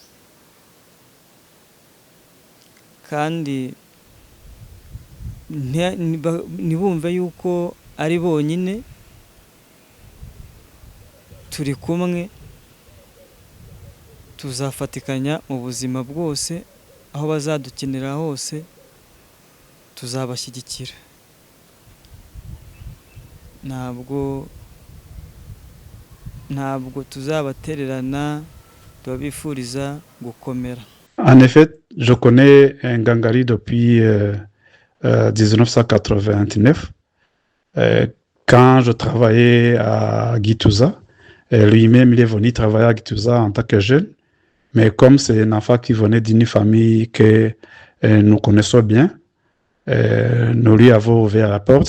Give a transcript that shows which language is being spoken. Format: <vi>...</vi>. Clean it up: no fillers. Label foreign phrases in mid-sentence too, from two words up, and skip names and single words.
<rw>kandi ntibumve yuko ari bonyine, turi kumwe, tuzafatikanya mu buzima bwose, aho bazadukenera hose tuzabashyigikira. Ntabwo tuzabatererana, tubabifuriza gukomera.</rw> <fr>En effet, je connais Ngangari depuis 1989, quand je travaillais à Gitouza. Lui-même, il est venu travailler à Gitouza en tant que jeune, mais comme c'est un enfant qui venait d'une famille que nous connaissons bien, nous lui avons ouvert la porte.</fr>